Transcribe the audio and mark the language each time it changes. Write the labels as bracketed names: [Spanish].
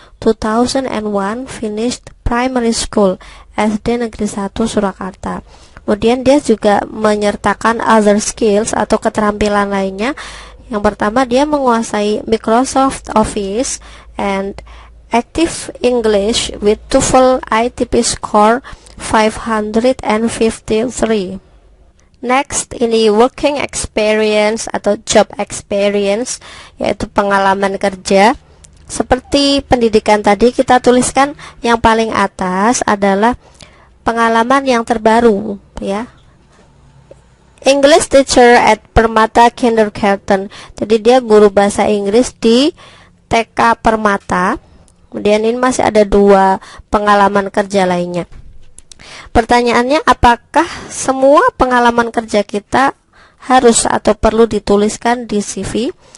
[English] 2001 finished Primary School, SD Negeri 1 Surakarta. [Indonesian] Kemudian dia juga menyertakan [English] other skills [Indonesian] atau keterampilan lainnya. Yang pertama, dia menguasai Microsoft Office [English] and Active English with TOEFL ITP score 553. Next, [Indonesian] ini [English] working experience [Indonesian] atau [English] job experience, [Indonesian] yaitu pengalaman kerja. Seperti pendidikan tadi, kita tuliskan yang paling atas adalah pengalaman yang terbaru, ya. [English] English teacher at Permata Kindergarten. [Indonesian] Jadi dia guru bahasa Inggris di TK Permata. Kemudian ini masih ada 2 pengalaman kerja lainnya. Pertanyaannya, apakah semua pengalaman kerja kita harus atau perlu dituliskan di CV?